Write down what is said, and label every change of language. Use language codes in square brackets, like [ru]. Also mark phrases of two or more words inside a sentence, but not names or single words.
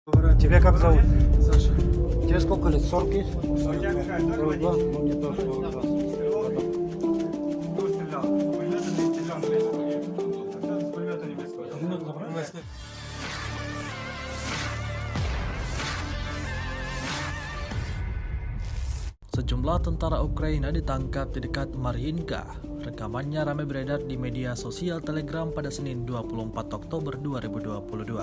[ru] Тебя как зовут? Саша. Тебе сколько лет? 40 есть? 42. Ну, не то, 42. Кто стрелял? Пулемет не стрелял, но есть пулемет. Тогда с пулемета не бескотил. Пулемет забрали? [id] Sejumlah tentara Ukraina ditangkap di dekat Mariinka. Rekamannya ramai beredar di media sosial Telegram pada Senin 24 Oktober 2022.